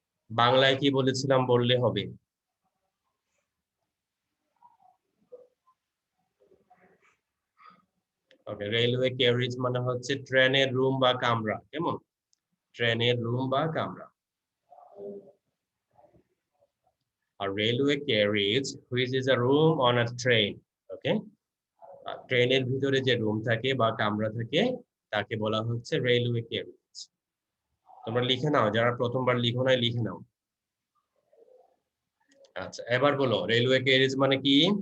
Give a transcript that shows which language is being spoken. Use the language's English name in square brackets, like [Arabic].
[Bangla] বাংলায় কি বলেছিলাম বললে হবে। ওকে, রেলওয়ে ক্যারিজ মানে হচ্ছে ট্রেনের রুম বা কামরা, কেমন? ট্রেনের রুম বা কামরা। [English] A railway carriage which is a room on a train. [Bangla] Okay, ট্রেনের ভিতরে যে রুম থাকে বা কামরা থাকে তাকে বলা হচ্ছে রেলওয়ে ক্যারিজ। তোমরা লিখে নাও, যারা প্রথমবার লিখো নাই লিখে নাও। আচ্ছা, এবার বলো রেলওয়ে ক্যারিজ মানে কি?